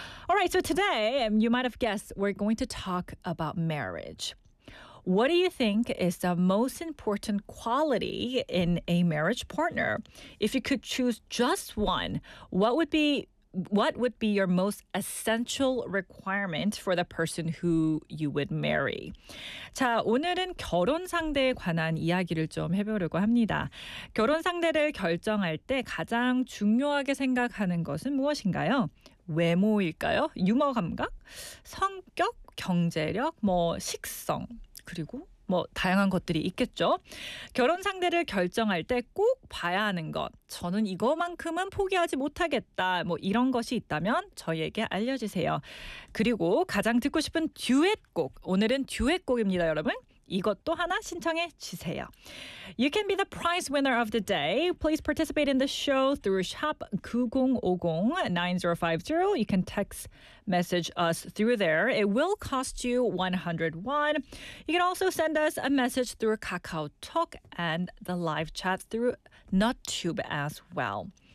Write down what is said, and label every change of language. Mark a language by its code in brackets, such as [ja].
[en] All right, so today, you might have guessed, we're going to talk about marriage. What do you think is the most important quality in a marriage partner? If you could choose just one, what would be your most essential requirement for the person who you would marry? [ko] 자, 오늘은 결혼 상대에 관한 이야기를 좀 해보려고 합니다. 결혼 상대를 결정할 때 가장 중요하게 생각하는 것은 무엇인가요? 외모일까요? 유머 감각? 성격? 경제력? 뭐 식성? 그리고 뭐 다양한 것들이 있겠죠. 결혼 상대를 결정할 때 꼭 봐야 하는 것. 저는 이거만큼은 포기하지 못하겠다. 뭐 이런 것이 있다면 저희에게 알려주세요. 그리고 가장 듣고 싶은 듀엣곡. 오늘은 듀엣곡입니다, 여러분. 이것도 하나 신청해 주세요. [en] You can be the prize winner of the day. Please participate in the show through shop 9050. You can text message us through there. It will cost you 100 won. You can also send us a message through KakaoTalk and the live chat through NotTube as well.